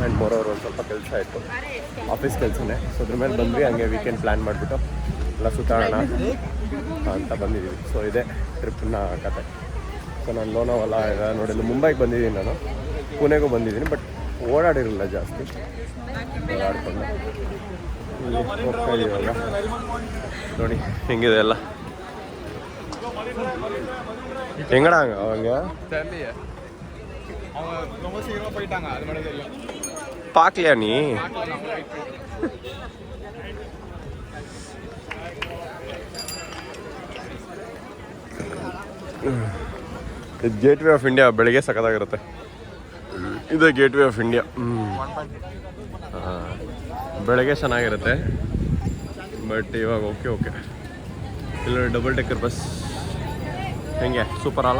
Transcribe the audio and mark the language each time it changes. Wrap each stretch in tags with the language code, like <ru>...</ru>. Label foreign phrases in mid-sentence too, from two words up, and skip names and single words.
<kn>ಆ್ಯಂಡ್ ಮೋರವ್ರು ಒಂದು ಸ್ವಲ್ಪ ಕೆಲಸ ಇತ್ತು, ಆಫೀಸ್ ಕೆಲಸನೇ. ಸೊ ಅದ್ರ ಮೇಲೆ ಬಂದ್ವಿ, ಹಂಗೆ</kn> <en>weekend plan</en> <kn>ಮಾಡಿಬಿಟ್ಟು ಎಲ್ಲ ಸುತ್ತಾಡೋಣ ಅಂತ ಬಂದಿದ್ದೀವಿ. ಸೊ ಇದೇ ಟ್ರಿಪ್ನ ಕತೆ. ಸೊ ನಾನು ಲೋನಾವಲ್ಲ ಎಲ್ಲ ನೋಡಿಲ್ಲ, ಮುಂಬೈಗೆ ಬಂದಿದ್ದೀನಿ, ನಾನು ಪುಣೆಗೂ ಬಂದಿದ್ದೀನಿ, ಬಟ್ ಓಡಾಡಿರಲಿಲ್ಲ ಜಾಸ್ತಿ. ಓಡಾಡ್ಕೊಂಡು ಇಲ್ಲಿ ಹೋಗ್ತಾ ಇದ್ದೀವಲ್ಲ, ನೋಡಿ ಹೆಂಗಿದೆ ಎಲ್ಲ.</kn> <ta>எங்கடா அவங்க தெரியலையே, அவங்க ரொம்ப சீக்கிரமா போயிட்டாங்க, அது மட்டும் தெரியும். பார்க்கலையா நீ?</ta> <kn>ಗೇಟ್ ವೇ ಆಫ್ ಇಂಡಿಯಾ ಬೆಳಿಗ್ಗೆ ಸಖತ್ತಾಗಿರುತ್ತೆ. ಇದು ಗೇಟ್ ವೇ ಆಫ್ ಇಂಡಿಯಾ. ಬೆಳಗ್ಗೆ ಚೆನ್ನಾಗಿರುತ್ತೆ, ಬಟ್ ಇವಾಗ ಓಕೆ ಇಲ್ಲ</kn> <en>double decker bus</en> <kn>ಹೆಂಗೆ ಸೂಪರ್ ಅಲ್ಲ?</kn>